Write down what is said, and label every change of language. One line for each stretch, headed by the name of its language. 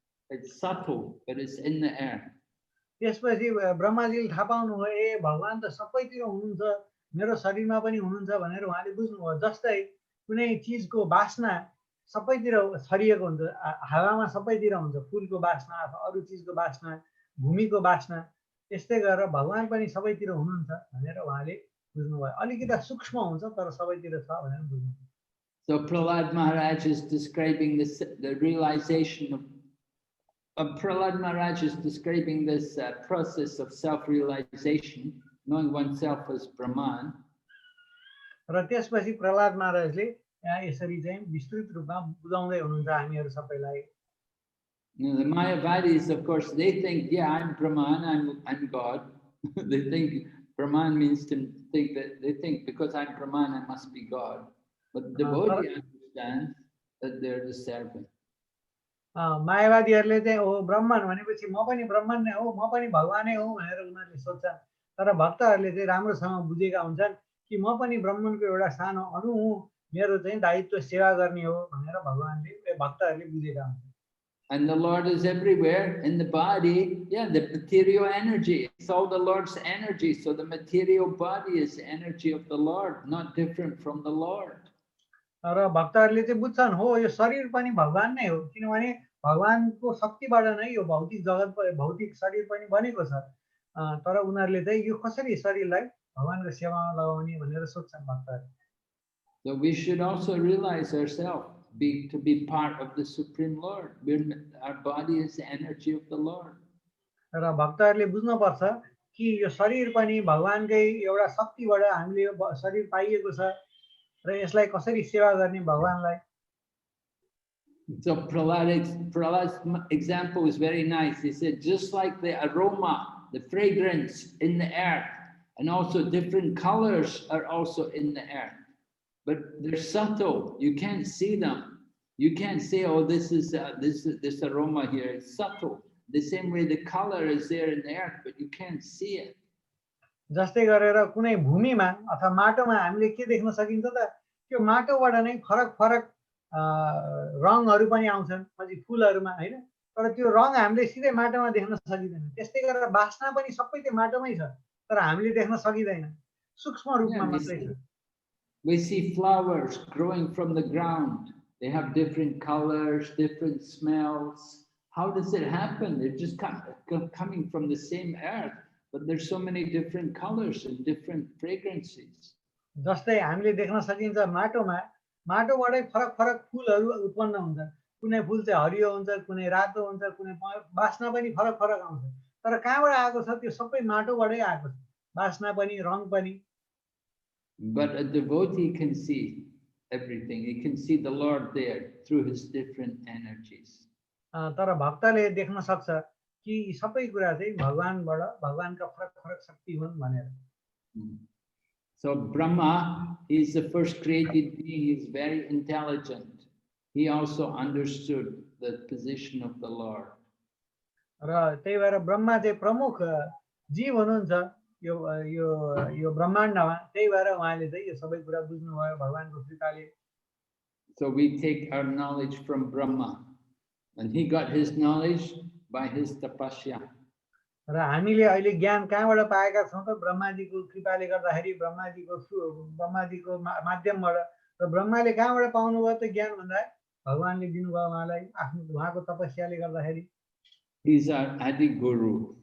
English: It's subtle, but it's in the air.
Nepali: त्यसपछि ब्रह्माजीले थाहा पाउनुभयो ए भगवान त सबैतिर हुनुहुन्छ मेरो शरीरमा पनि हुनुहुन्छ भनेर उहाँले बुझ्नुभयो जस्तै कुनै चिजको वासना सबैतिर छरिएको हुन्छ हावामा सबैतिर हुन्छ फूलको वासना अथवा अरू चिजको वासना भूमिको वासना त्यस्तै गरेर भगवान पनि सबैतिर हुनुहुन्छ भनेर उहाँले बुझ्नुभयो अलिकति सूक्ष्म हुन्छ तर सबैतिर छ भनेर बुझ्नुभयो
English: So Prahlad Maharaj is describing the realization of Prahlad Maharaj is describing this process of self-realization, knowing oneself as Brahman.
Nepali: र त्यसपछि प्रहलाद महाराजले यहाँ यसरी चाहिँ विस्तृत रूपमा बुझाउँदै हुनुहुन्छ हामीहरू सबैलाई
English: The Mayavadis, of course, they think, yeah, I'm Brahman, I'm God. They think Brahman means to think that they think because I'm Brahman, I must be God. But the devotee understands that they're the servant.
Nepali: मायावादीहरूले चाहिँ ओ ब्रह्मन भनेपछि म पनि ब्रह्मन नै हो म पनि भगवानै हो भनेर उनीहरूले सोच्छन् तर भक्तहरूले चाहिँ राम्रोसँग बुझेका हुन्छन् कि म पनि ब्रह्मनको एउटा सानो अणु हुँ मेरो चाहिँ दायित्व सेवा गर्ने हो भनेर भगवानले भक्तहरूले बुझेका हुन्छन्
English: And the Lord is everywhere in the body. Yeah, the material energy. It's all the Lord's energy. So the material body is the energy of the Lord, not different from the Lord.
Nepali: र भक्तहरूले चाहिँ बुझ्छन् हो यो शरीर पनि भगवान नै हो किनभने भगवानको शक्तिबाट नै यो भौतिक जगत भौतिक शरीर पनि बनेको छ तर उनीहरूले चाहिँ यो कसरी शरीरलाई भगवानको सेवामा लगाउने भनेर सोच्छन् भक्तहरूले
English: So we should also realize ourselves to be part of the Supreme Lord. Our body is the energy of the Lord.
Nepali: र भक्तहरूले बुझ्नुपर्छ कि यो शरीर पनि भगवानकै एउटा शक्तिबाट हामीले यो शरीर पाइएको छ र यसलाई कसरी सेवा गर्ने भगवानलाई
English: So Prahlad's example is very nice. He said, just like the aroma, the fragrance in the earth, and also different colors are also in the earth. But they're subtle. You can't see them. You can't say, oh, this aroma here. It's subtle. The same way the color is there in the earth, but you can't see it.
Nepali: जस्तै गरेर कुनै भूमिमा अथवा माटोमा हामीले के देख्न सकिन्छ त त्यो माटोबाट नै फरक फरक रङहरू पनि आउँछन् पछि फुलहरूमा हैन तर त्यो रङ हामीले सिधै माटोमा देख्न सकिदैन त्यस्तै गरेर वासना पनि सबै त्यो माटोमै छ तर हामीले देख्न सकिदैन सूक्ष्म रूपमा मात्रै छ
English: We see flowers growing from the ground. They have different colors, different smells. How does it happen? They're just coming from the same earth, but there's so many different colors and different fragrances.
Nepali: जस्तै हामीले देख्न सकिन्छ माटोमा माटोबाटै फरक फरक फुलहरू उत्पन्न हुन्छन् कुनै फुल चाहिँ हरियो हुन्छ कुनै रातो हुन्छ कुनै वासना पनि फरक फरक आउँछ तर कहाँबाट आएको छ त्यो सबै माटोबाटै आएको छ वासना पनि रङ पनि
English: But a devotee can see everything. He can see the Lord there through his different energies.
Nepali: तर भक्तले देख्न सक्छ कि सबै कुरा चाहिँ भगवानबाट भगवानका फरक फरक शक्ति हुन् भनेर
English: So Brahma, he is the first created being. He is very intelligent. He also understood the position of the Lord.
Nepali: र त्यही भएर ब्रह्मा चाहिँ प्रमुख जीव हुनुहुन्छ यो यो यो ब्रह्माण्डमा त्यही भएर उहाँले चाहिँ यो सबै कुरा बुझ्नुभयो भगवानको कृपाले
English: So we take our knowledge from Brahma, and he got his knowledge by his tapasya.
Nepali: र हामीले अहिले ज्ञान कहाँबाट पाएका छौं त ब्रह्माजीको कृपाले गर्दाखेरि ब्रह्माजीको माध्यमबाट र ब्रह्माले कहाँबाट पाउनुभयो त ज्ञान भन्दा भगवानले दिनुभयो उहाँलाई आफ्नो उहाँको तपस्याले गर्दाखेरि
English: He's our Adi Guru.